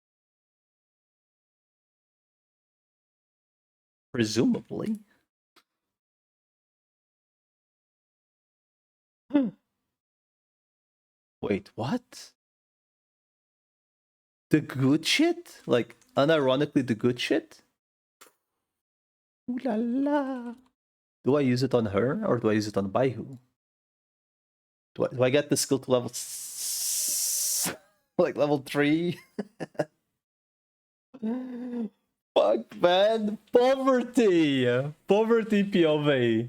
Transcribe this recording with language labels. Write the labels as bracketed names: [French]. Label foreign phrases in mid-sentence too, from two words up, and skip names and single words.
[English] Presumably. Wait, what? The good shit? Like, unironically, the good shit? Ooh la la. Do I use it on her or do I use it on Baihu? Do I get the skill to level like level 3? Fuck, man. Poverty. Poverty POV.